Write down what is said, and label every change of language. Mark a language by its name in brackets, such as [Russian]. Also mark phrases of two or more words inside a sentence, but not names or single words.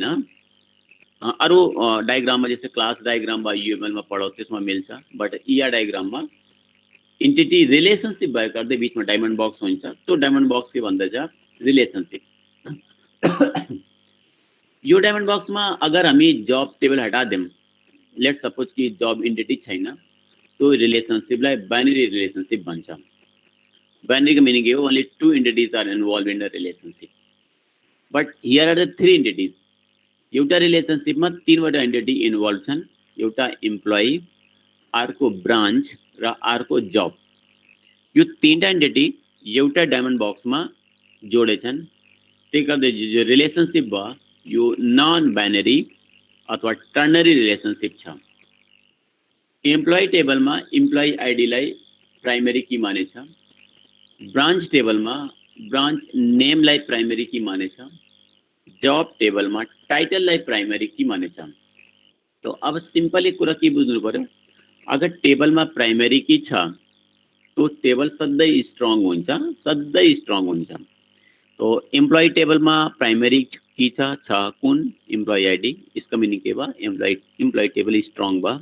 [Nepali] अरू डायग्राममा जस्तै [English] class diagram [Nepali] वा यूएमएलमा पढाउ त्यसमा मिल्छ, बट इआर डायग्राममा [English] entity relationship [Nepali] भएको गर्दै बिचमा [English] diamond box [Nepali] हुन्छ। त्यो [English] diamond box [Nepali] के भन्दछ, रिलेशनशिप। यो [English] diamond box [Nepali] अगर हामी जब टेबल हटा देम, [English] let suppose [Nepali] कि जब एन्टिटी छैन, तो रिलेशनशिपलाई [English] binary relationship [Nepali] भन्छ। [English] बाइनरी का मीनिंग [Nepali] के हो, [English] only two entities are involved in the relationship, but here are the three entities. [Nepali] एउटा रिलेशनशिपमा तीनवटा एन्टिटी इन्भल्भ छन्, एउटा इम्प्लोइ, अर्को ब्रान्च र अर्को जब। यो तीनटा एन्टिटी एउटा डायमन्ड बक्समा जोडेछन्। त्यही गर्दै जो रिलेशनशिप भयो यो [English] non binary [Nepali] अथवा [English] ternary relationship [Nepali] छ। [English] employee table employee ID primary key [Nepali] मानेछ, [English] branch table branch name primary key [Nepali] मानेछ, [English] job table [Nepali] टाइटललाई [English] primary key [Nepali] मानेछ। तो अब सिम्पली कुरा के बुझ्नु पर्यो, अगर टेबलमा [English] primary key [Nepali] छ तो टेबल सधैँ स्ट्रङ हुन्छ, सधैँ स्ट्रङ हुन्छ। तो [English] employee table primary key [Nepali] छ कुन, [English] employee ID, [Nepali] इसका मिनिङ के भयो, [English] employee table [Nepali] स्ट्रङ भयो।